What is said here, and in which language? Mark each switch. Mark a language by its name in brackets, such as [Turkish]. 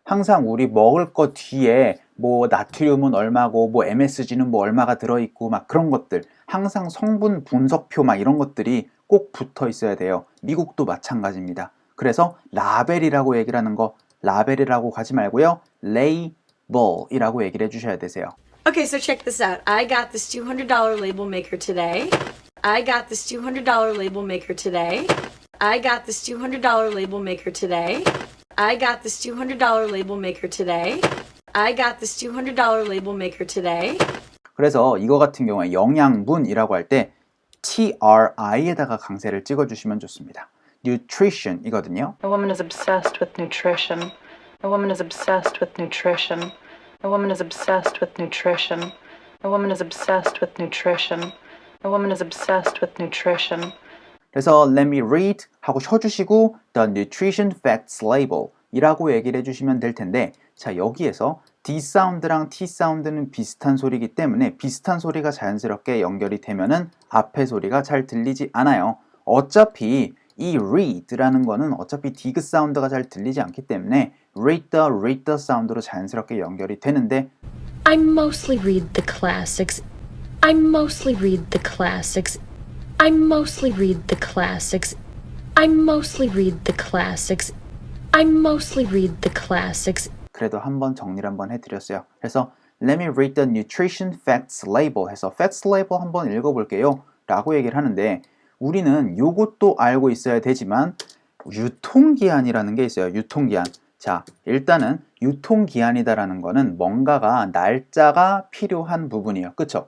[Korean] 항상 우리 먹을 것 뒤에 뭐 나트륨은 얼마고 뭐 MSG는 뭐 얼마가 들어있고 막 그런 것들 항상 성분 분석표 막 이런 것들이 꼭 붙어 있어야 돼요. 미국도 마찬가지입니다. 그래서 라벨이라고 얘기를 하는 거 라벨이라고 가지 말고요. label이라고 얘기를 해주셔야 되세요. [English] Okay, so check this out. I got this $200 label maker today. I got this $200 label maker today. I got this $200 label maker today. I got this $200 label maker today. I got this $200 label maker today. [Korean] 그래서 이거 같은 경우에 영양분이라고 할 때 TRI에다가 강세를 찍어주시면 좋습니다. nutrition 이거든요. [English] A woman is obsessed with nutrition. A woman is obsessed with nutrition. A woman is obsessed with nutrition. A woman is obsessed with nutrition. A woman is obsessed with nutrition. [Korean] 그래서 [English] let me read [Korean] 하고 쉬어주시고 [English] the nutrition facts label [Korean] 이라고 얘기를 해주시면 될 텐데 자 여기에서 D 사운드랑 T 사운드는 비슷한 소리이기 때문에 비슷한 소리가 자연스럽게 연결이 되면은 앞에 소리가 잘 들리지 않아요. 어차피 이 read라는 거는 어차피 디귿 사운드가 잘 들리지 않기 때문에 read the 사운드로 자연스럽게 연결이 되는데 [English] I mostly read the classics. I mostly read the classics. I mostly read the classics. I mostly read the classics. I mostly read the classics. [Korean] 그래도 한번 정리를 한번 해드렸어요. 그래서 [English] Let me read the nutrition facts label [Korean] 해서 facts label 한번 읽어볼게요 라고 얘기를 하는데 우리는 요것도 알고 있어야 되지만 유통기한이라는 게 있어요. 유통기한. 자, 일단은 유통기한이다라는 거는 뭔가가 날짜가 필요한 부분이에요. 그쵸?